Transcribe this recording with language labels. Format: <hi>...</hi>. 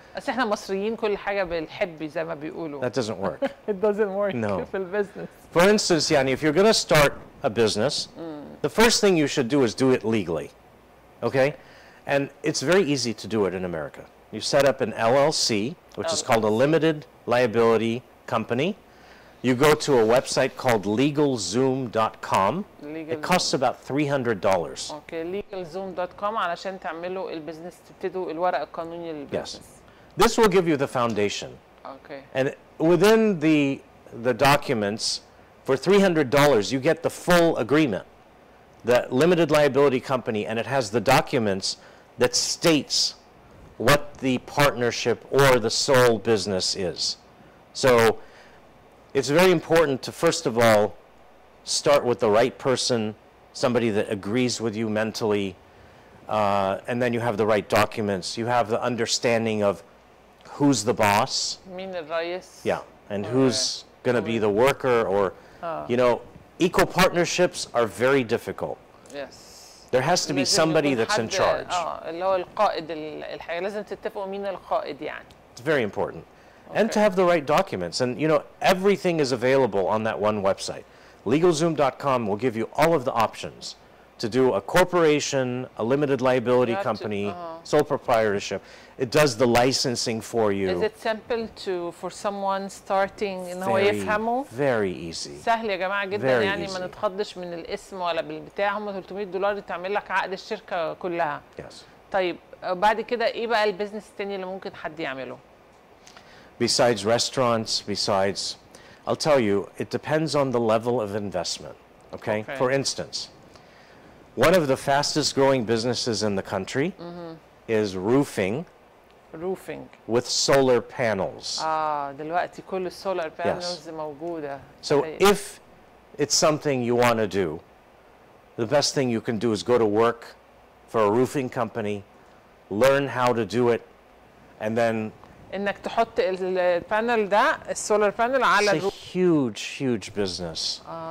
<ar>بس احنا مصريين كل حاجه بالحب زي ما بيقولوا.</ar> <en>That doesn't work. It doesn't work. No.</en> <ar>في البيزنس.</ar> <en>For instance,</en> <ar>يعني</ar> <en>if you're going to start a business, the first thing you should do is do it legally. Okay? And it's very easy to do it in America. You set up an LLC, which is called a limited liability company. You go to a website called LegalZoom.com. It costs about $300.</en> <ar>Okay, LegalZoom.com علشان تعملوا البيزنس تبتدوا الورق القانوني للبيزنس.</ar> <en>Yes. This will give you the foundation. Okay. And within the documents, for $300, you get the full agreement, the limited liability company, and it has the documents that states what the partnership or the sole business is. So it's very important to, first of all, start with the right person, somebody that agrees with you mentally, and then you have the right documents. You have the understanding of who's the boss.</en> <ar>مين الرئيس.</ar> <en>Yeah, and who's going to be the worker, or, you know, equal partnerships are very difficult. Yes. There has to be somebody that's in charge.</en> <ar>اللي هو القائد الحاجة لازم تتفقوا مين القائد يعني.</ar> <en>It's very important. And to have the right documents. And, you know, everything is available on that one website. LegalZoom.com will give you all of the options to do a corporation, a limited liability company, sole proprietorship. It does the licensing for you. Is it simple for someone starting</en> <ar>إن هو يفهمه؟</ar> <en>Very easy.</en> <ar>سهل يا جماعة جدا يعني ما نتخضش من الاسم ولا بالبتاع، هم $300 تعمل لك عقد الشركة كلها.</ar> <en>Yes.</en> <ar>طيب بعد كده ايه بقى البيزنس التاني اللي ممكن حد يعمله؟</ar> <en>Besides restaurants, besides, I'll tell you, it depends on the level of investment, okay? For instance, one of the fastest growing businesses in the country is roofing. Roofing. With solar panels.</en> <ar>دلوقتي كل السولار panels موجودة.</ar> <en>So if it's something you want to do, the best thing you can do is go to work for a roofing company, learn how to do it, and then</en> <ar>انك تحط البانل ده السولار بانل على</ar> <en>الروف. It's a huge business.</en>